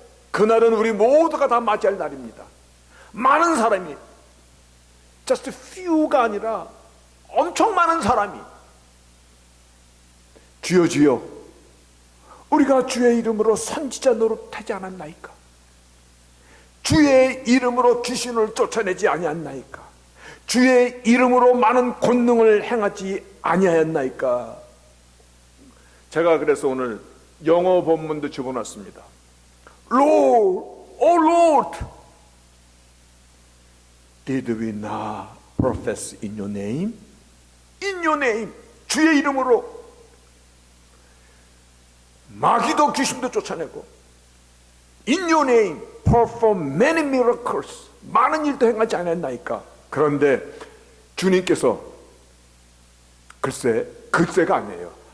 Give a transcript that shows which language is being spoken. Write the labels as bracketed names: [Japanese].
[Korean] 그날은 우리 모두가 다 맞이할 날입니다. 많은 사람이, [English] just few [Korean] 가 아니라 엄청 많은 사람이 주여 주여 우리가 주의 이름으로 선지자 노릇하지 않았나이까? 주의 이름으로 귀신을 쫓아내지 아니했나이까? 주의 이름으로 많은 권능을 행하지 아니하였나이까. 제가 그래서 오늘 영어 본문도 집어넣습니다. [English] Lord, oh Lord, did we not profess in your name? In your name, [Korean] 주의 이름으로 마귀도 귀신도 쫓아내고, [English] in your name perform many miracles, [Korean] 많은 일도 행하지 않았나이까. 그런데 주님께서 글쎄가 아니에요.